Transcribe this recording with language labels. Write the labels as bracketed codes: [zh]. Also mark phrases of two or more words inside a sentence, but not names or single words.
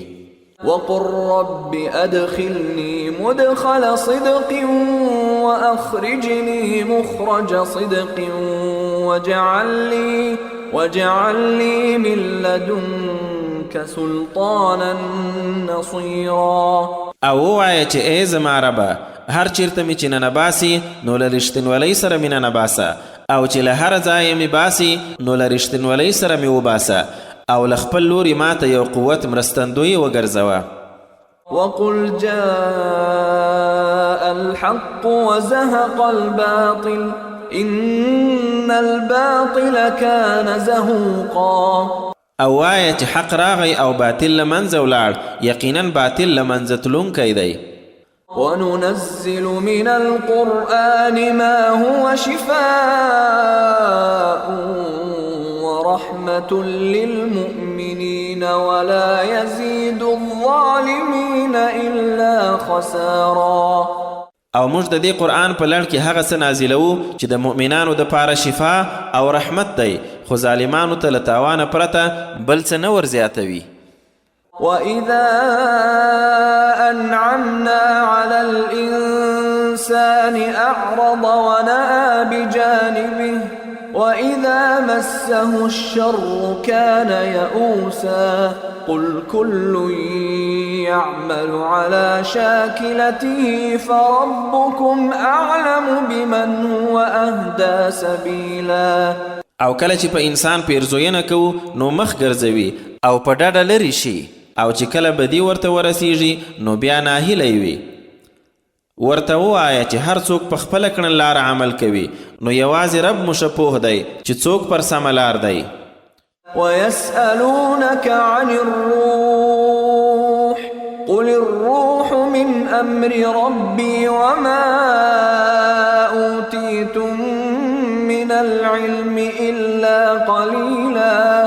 [ar] وقل رب أدخلني مدخل صدق وأخرجني مخرج صدق واجعل لي من لدنك سلطانا نصيرا. [ps] او ووایه چې ای زما ربه هر چیرته مې چې ننباسي نو له رښتینولۍ سره مې ننباسه او چې له هر ځایه مې باسي نو له رښتینولۍ سره مې وباسه او له خپل لوري ماته یو قوت مرستندوی وګرځوه. [ar] وقل جاء الحق وزهق الباطل إن الباطل كان زهوقا. [ps] او وایه چې حق راغی او باطل له منځه ولاړ یقینا باطل له منځه تلونکی دی. [ar] وننزل من القرآن ما هو شفاء ورحمة للمؤمنين ولا يزيد الظالمين الظالمين إلا خسارا. [ps] او موږ د دې قرآن په لړ کې هغه څه نازلوو چې د مؤمنانو دپاره شفا او رحمت دی، خو ظالمانو ته له تاوانه پرته بل څه نه ورزیاتوي. [ar] وإذا أنعمنا على الإنسان أعرض ونأى بجانبه وإذا مسه الشر كان يئوسا. قل كل يعمل على شاكلته فربكم أعلم بمن هو أهدى سبيلا. [ps] او کله چې په انسان پیرزوینه کوو نو مخ ګرځوي او په ډډه لرې شي، او چې کله بدی ورته ورسیږي نو بیا ناهیلی وي. ورته ووایه چې هر څوک په خپله کړن لار عمل کوي، نو یوازې رب مو ښه پوه دی چې څوک پر سمه لار دی. [ar] ويسألونك عن الروح قل الروح من أمر ربي وما أوتيتم من العلم إلا قليلا.